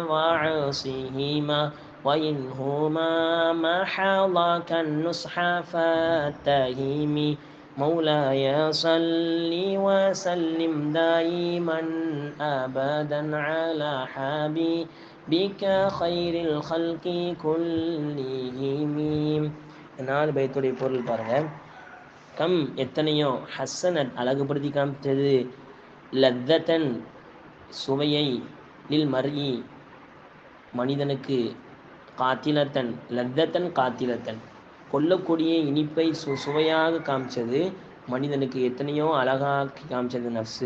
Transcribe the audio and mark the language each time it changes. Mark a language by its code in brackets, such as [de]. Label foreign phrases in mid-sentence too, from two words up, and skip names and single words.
[ar] وعصهما وإنهما محضاك النصح فاتهم مولاي صل وسلم دائما أبدا على حبيبك خير الخلق كلهم. [ta] 4 பைத்துடைய பொருள் பாருங்க. கம் எத்தனையோ, ஹஸ்ஸனத் அழகுபடுத்தி காமித்தது, லத்தன் சுவையை, [ar] للمرء [ta] மனிதனுக்கு, காத்திலத்தன் [ar] لذة قاتلة [ta] கொல்லக்கூடிய இனிப்பை சுவையாக காமிச்சது மனிதனுக்கு, எத்தனையோ அழகாக்கி காமிச்சது நஃப்ஸு.